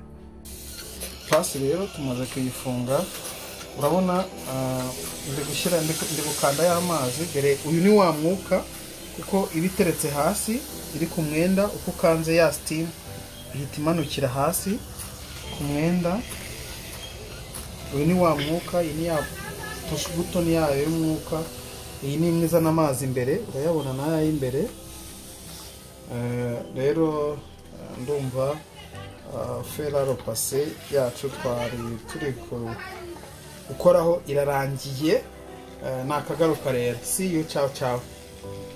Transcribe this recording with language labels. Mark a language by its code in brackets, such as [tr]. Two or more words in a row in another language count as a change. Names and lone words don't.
[rw] Pasi rero tumaze kuyifunga, urabona ndi gukanda y'amazi. Dore uyu ni wa mwuka, kuko iba iteretse hasi iri ku mwenda, uko ukanze ya steam ihita imanukira hasi ku mwenda. Uyu ni wa mwuka, iyi ni ya [en] push button [rw] yayo y'umwuka. Iyi ni imwe izana amazi imbere, urayabona n'aya y'imbere. Rero ndumva [fr] fer à repasser [rw] yacu twari turi gukoraho irarangiye. Nakagaruka rero. [en] See you, [it] ciao ciao.